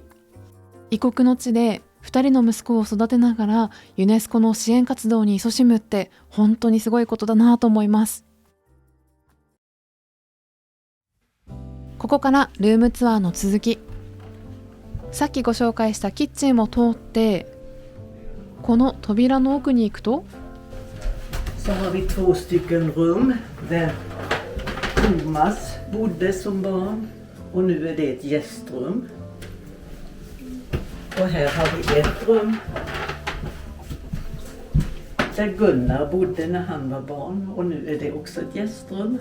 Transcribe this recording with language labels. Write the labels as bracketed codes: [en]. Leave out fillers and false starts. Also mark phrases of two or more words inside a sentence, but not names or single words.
[ja] 異国の地で2人の息子を育てながらユネスコの支援活動に勤しむって本当にすごいことだなと思います。ここからルームツアーの続き。さっきご紹介したキッチンを通ってこの扉の奥に行くと [sv] Så har vi 2 stycken rum där Thomas bodde som barn och nu är det ett gästrum. Och här har vi ett rum där Gunnar bodde när han var barn och nu är det också ett gästrum.